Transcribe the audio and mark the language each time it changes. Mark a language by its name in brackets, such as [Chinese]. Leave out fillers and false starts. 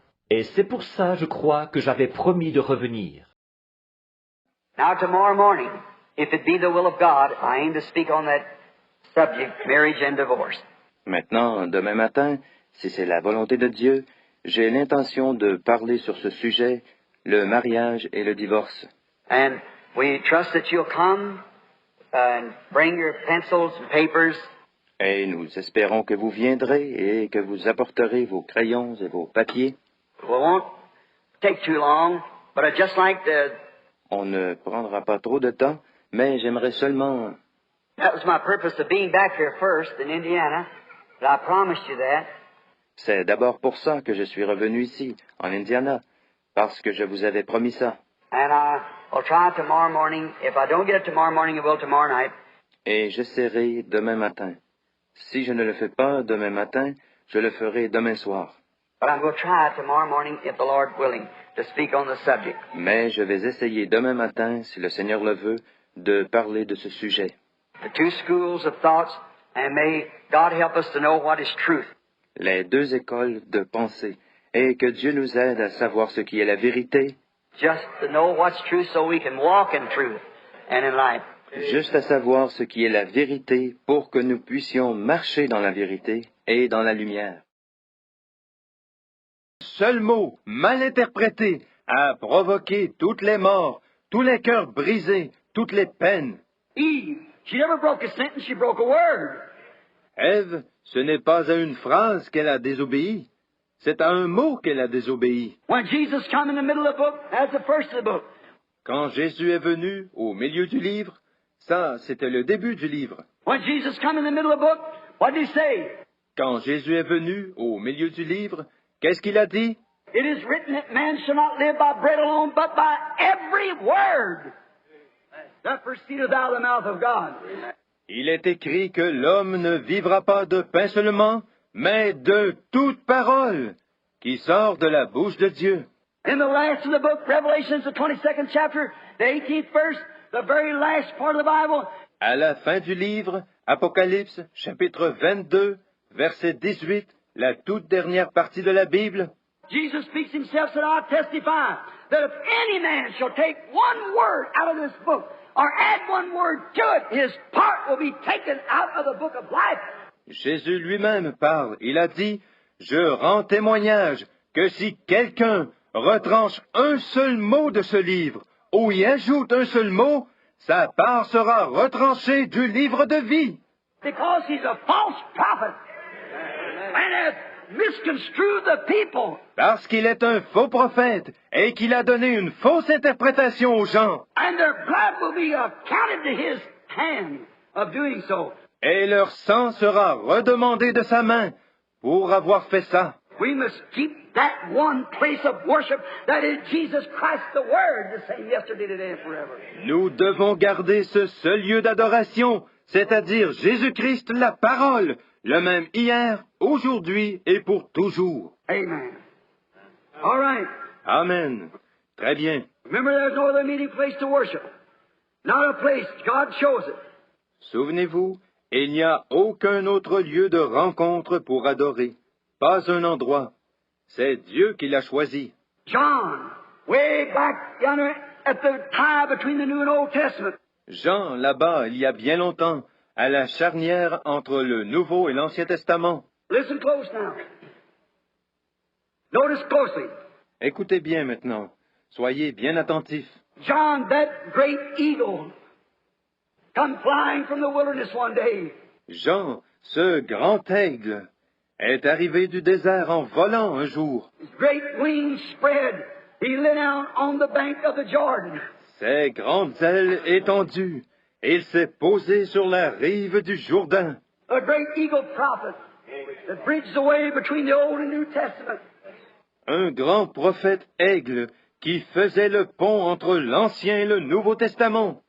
[French] Et c'est pour ça, je crois, que j'avais promis de revenir. [English] Now tomorrow morning, if it be the will of God, I aim to speak on that subject, marriage and divorce. [French] Maintenant, demain matin, si c'est la volonté de Dieu, j'ai l'intention de parler sur ce sujet, le mariage et le divorce. [English] And we trust that you'll come and bring your pencils and papers. [French] Et nous espérons que vous viendrez et que vous apporterez vos crayons et vos papiers. [English] We won't take too long, but I'd just like to... [French] On ne prendra pas trop de temps, mais j'aimerais seulement... [English] That was my purpose of being back here first in Indiana, but I promised you that. [French] C'est d'abord pour ça que je suis revenu ici, en Indiana, parce que je vous avais promis ça. [English] And I'll try tomorrow morning. If I don't get it tomorrow morning, I will tomorrow night. [French] Et j'essaierai demain matin. Si je ne le fais pas demain matin, je le ferai demain soir. [English] But I'm going to try tomorrow morning, if the Lord willing, to speak on the subject. [French] Mais je vais essayer demain matin, si le Seigneur le veut, de parler de ce sujet. [English] The two schools of thoughts, and may God help us to know what is truth. [French] Les deux écoles de pensée, et que Dieu nous aide à savoir ce qui est la vérité, [English] Just to know what's truth so we can walk in truth and in life. [French] juste à savoir ce qui est la vérité pour que nous puissions marcher dans la vérité et dans la lumière. Seul mot, mal interprété, a provoqué toutes les morts, tous les cœurs brisés, toutes les peines. [English] Eve, she never broke a sentence, she broke a word. [French] Ève Ce n'est pas à une phrase qu'elle a désobéi, c'est à un mot qu'elle a désobéi. [English] When Jesus come in the middle of the book, that's the first of the book. [French] Quand Jésus est venu au milieu du livre, ça, c'était le début du livre. [English] When Jesus come in the middle of the book, what did he say? [French] Quand Jésus est venu au milieu du livre, qu'est-ce qu'il a dit? [English] It is written that man shall not live by bread alone, but by every word that proceedeth out of the mouth of God. [French] Il est écrit que l'homme ne vivra pas de pain seulement, mais de toute parole qui sort de la bouche de Dieu. [English] In the last of the book, Revelation, the 22nd chapter, the 18th verse, the very last part of the Bible, [French] À la fin du livre, Apocalypse, chapitre 22, verset 18, la toute dernière partie de la Bible, [English] Jesus speaks himself, said, I testify that if any man shall take one word out of this book, or add one word to it, his part will be taken out of the book of life. [French] Jésus lui-même parle. Il a dit, « Je rends témoignage que si quelqu'un retranche un seul mot de ce livre, ou y ajoute un seul mot, sa part sera retranchée du livre de vie. » [English] Because he's a false prophet and has misconstrued the people. [French] Parce qu'il est un faux prophète et qu'il a donné une fausse interprétation aux gens. [English] And their blood will be accounted to his hand of doing so. [French] Et leur sang sera redemandé de sa main pour avoir fait ça. [English] We must keep that one place of worship that is Jesus Christ the Word, the same yesterday, today, and forever. [French] Nous devons garder ce seul lieu d'adoration, c'est-à-dire Jésus-Christ la parole, le même hier, aujourd'hui et pour toujours. [English] Amen. All right. [French] Amen. Très bien. [English] Remember, there's no other meeting place to worship. Not a place. God chose it. [French] Souvenez-vous, il n'y a aucun autre lieu de rencontre pour adorer. Pas un endroit. C'est Dieu qui l'a choisi. [English] John, way back yonder at the tie between the New and Old Testament. [French] Jean, là-bas, il y a bien longtemps, à la charnière entre le Nouveau et l'Ancien Testament. [English] Listen close now. Notice closely. [French] Écoutez bien maintenant. Soyez bien attentifs. [English] John, that great eagle, come flying from the wilderness one day. [French] Jean, ce grand aigle, est arrivé du désert en volant un jour. [English] His great wings spread. He lay down on the bank of the Jordan. [French] Ses grandes ailes étendues, et il s'est posé sur la rive du Jourdain. [English] A great eagle prophet that bridged the way between the Old and New Testament. [French] Un grand prophète aigle qui faisait le pont entre l'Ancien et le Nouveau Testament.